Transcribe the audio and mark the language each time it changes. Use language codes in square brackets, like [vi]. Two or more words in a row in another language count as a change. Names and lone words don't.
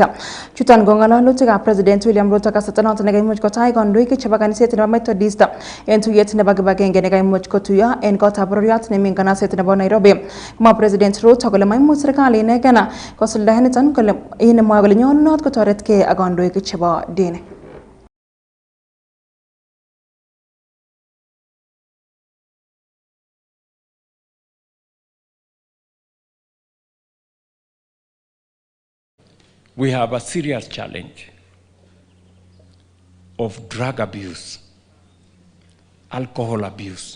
[kln] Chuton ko ng'alalutikab president William Ruto kasarta noton nekaimuch kotai kondoik chebo kaniset nebo Methodist en tuyet nebo kibagenge nekaimuch kotuiyo en kotab bororiot nemi nganaset nebo Nairobi. Komwa president Ruto kole maimuch serikali inegen kosuldaen niton kole inemwa kole nyolunot kotoretkei ak kandoik chebo dini. [en] We have a serious challenge of drug abuse, alcohol abuse.